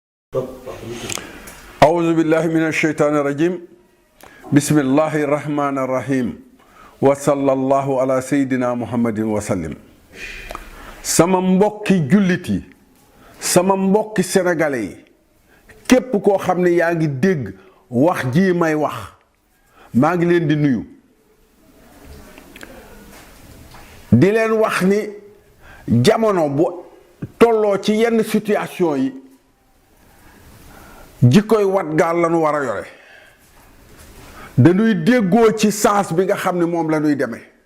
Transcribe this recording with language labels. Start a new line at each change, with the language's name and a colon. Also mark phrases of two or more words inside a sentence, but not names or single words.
Arabic: أعوذ بالله من الشيطان الرجيم بسم الله الرحمن الرحيم وصلى الله على سيدنا محمد وسلم
Wolof: sama mbokki jullit yi sama mbokki sénégalais yi képp koo xam ne yaa ngi dégg wax ji may wax maa ngi leen di nuyu di leen wax ni jamono bu tolloo ci yenn situation yi jikkoy wat gaal lañu war a yore dañuy déggoo ci sens bi nga xam ne moom la ñuy demee